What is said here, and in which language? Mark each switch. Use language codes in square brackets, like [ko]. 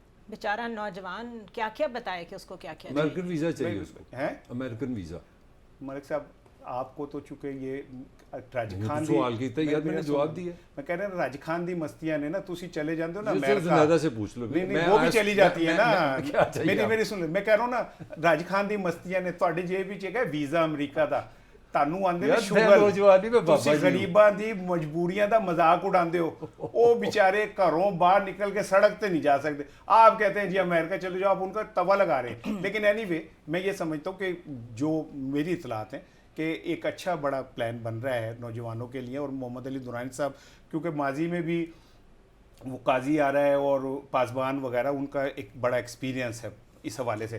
[ur] بیچارہ نوجوان کیا کیا بتائے کہ اس کو کیا کیا امریکن ویزا چاہیے اس کو. ہے امریکن ویزا. ملک صاحب آپ کو تو چونکہ یہ راج خان سوال کیتا یار, میں نے جواب دیا. [pa] میں کہہ رہا ہوں راج خان دی مستیاں نے نا, تسی چلے جاندے ہو نا [ur] امریکہ سے پوچھ لو. نہیں وہ بھی چلی جاتی ہے نا. میری سن لو, میں کہہ رہا ہوں نا [pa] راج خان دی مستیاں نے تواڈی جیب وچ ہے ویزا امریکہ دا, تانوں آندے نے شغل, تسی غریباں دی مجبوریاں دا مذاق اڑاندے ہو. او بیچارے گھروں باہر نکل کے سڑک تے نہیں جا سکتے, [ur] آپ کہتے ہیں جی امریکہ چلے جاؤ, آپ ان کا توا لگا رہے ہیں. لیکن اینی وے میں یہ سمجھتا ہوں کہ جو میری اطلاعات ہیں کہ ایک اچھا بڑا پلان بن رہا ہے نوجوانوں کے لیے. اور محمد علی درانی صاحب کیونکہ ماضی میں بھی وہ قاضی آ رہا ہے اور پاسبان وغیرہ, ان کا ایک بڑا ایکسپیرینس ہے اس حوالے سے.